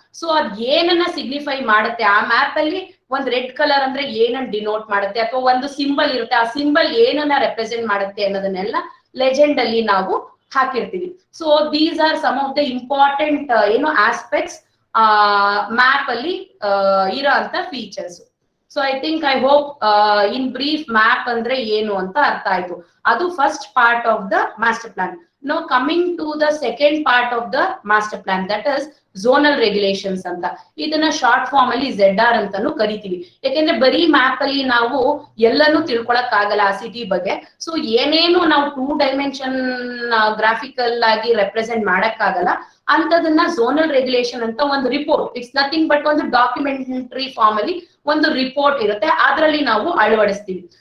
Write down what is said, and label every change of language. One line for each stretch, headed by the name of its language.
Kannada: So ಅದ್ ಏನನ್ನ signify ಮಾಡುತ್ತೆ ಆ ಮ್ಯಾಪ್ ಅಲ್ಲಿ, ಒಂದ್ ರೆಡ್ ಕಲರ್ ಅಂದ್ರೆ ಏನನ್ನ ಡಿನೋಟ್ ಮಾಡುತ್ತೆ, ಅಥವಾ ಒಂದು ಸಿಂಬಲ್ ಇರುತ್ತೆ ಆ ಸಿಂಬಲ್ ಏನನ್ನ ರೆಪ್ರೆಸೆಂಟ್ ಮಾಡುತ್ತೆ ಅನ್ನೋದನ್ನೆಲ್ಲ ಲೆಜೆಂಡ್ ಅಲ್ಲಿ ನಾವು ಹಾಕಿರ್ತೀವಿ.
English: so these are some of the important ಏನು aspects map
Kannada: ಅಲ್ಲಿ ಇರೋ ಅಂತ
English: Features. So I think I hope in brief map
Kannada: ಅಂದ್ರೆ ಏನು ಅಂತ ಅರ್ಥ ಆಯ್ತು.
English: ಅದು first part of the master plan. Now coming to the second part of the master plan, that is zonal regulations ಅಂತ.
Kannada: ಇದನ್ನ ಶಾರ್ಟ್ ಫಾರ್ಮ್ ಅಲ್ಲಿ ZR ಅಂತಾನು ಕರಿತೀವಿ. ಯಾಕೆಂದ್ರೆ ಬರೀ ಮ್ಯಾಪ್ ಅಲ್ಲಿ ನಾವು ಎಲ್ಲಾನು ತಿಳ್ಕೊಳಕ್ ಆಗಲ್ಲ ಆ ಸಿಟಿ ಬಗ್ಗೆ. ಸೊ ಏನೇನು ನಾವು 2 ಡೈಮೆನ್ಷನ್ ಗ್ರಾಫಿಕಲ್ ಆಗಿ ರೆಪ್ರೆಸೆಂಟ್ ಮಾಡಕ್ ಆಗಲ್ಲ ಅಂತದನ್ನ ಝೋನಲ್ ರೆಗ್ಯುಲೇಷನ್ ಅಂತ ಒಂದು ರಿಪೋರ್ಟ್,
English: it's nothing but
Kannada: ಒಂದು ಡಾಕ್ಯುಮೆಂಟರಿ ಫಾರ್ಮ್ ಅಲ್ಲಿ ಒಂದು ರಿಪೋರ್ಟ್ ಇರುತ್ತೆ, ಅದರಲ್ಲಿ ನಾವು ಅಳವಡಿಸ್ತೀವಿ.